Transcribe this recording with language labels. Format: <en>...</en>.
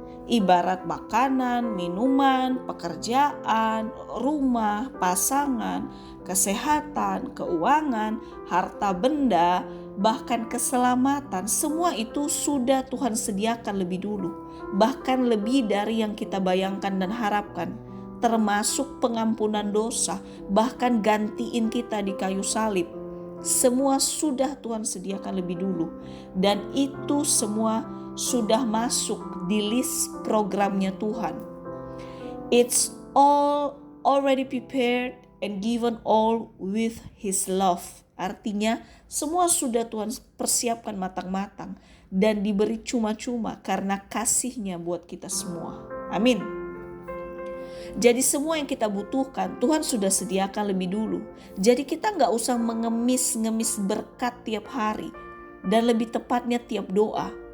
<id>Ibarat makanan, minuman, pekerjaan, rumah, pasangan, kesehatan, keuangan, harta benda, bahkan keselamatan, semua itu sudah Tuhan sediakan lebih dulu, bahkan lebih dari yang kita bayangkan dan harapkan, termasuk pengampunan dosa, bahkan gantiin kita di kayu salib. Semua sudah Tuhan sediakan lebih dulu, dan itu semua sudah masuk di list programnya Tuhan.</id> <en>It's all already prepared and given all with His love.</en> <id>Artinya semua sudah Tuhan persiapkan matang-matang dan diberi cuma-cuma karena kasih-Nya buat kita semua. Amin. Jadi semua yang kita butuhkan Tuhan sudah sediakan lebih dulu. Jadi kita gak usah mengemis-ngemis berkat tiap hari, dan lebih tepatnya tiap doa.</id>